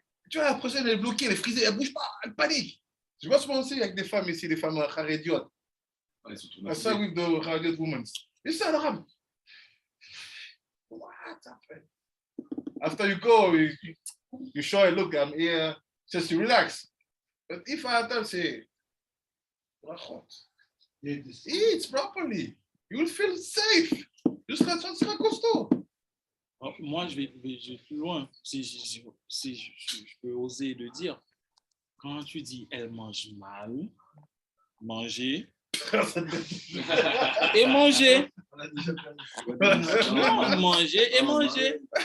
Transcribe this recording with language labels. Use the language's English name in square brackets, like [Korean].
[French] Tu vois, la prochaine, elle est bloquée, elle est frisée, elle ne bouge pas, elle panique. Je vois souvent aussi avec des femmes ici, des femmes harédiotes. Ouais, surtout [English] I saw with the Harediot women. You see, Abraham? What happened? After you go, you show her, look, I'm here, just to relax. But if I tell say, eat properly, you will feel safe. [French] Tu seras costaud. Alors, moi, je vais plus loin. Si je peux oser le dire. Quand tu dis elle mange mal, manger et manger. Non, manger et manger.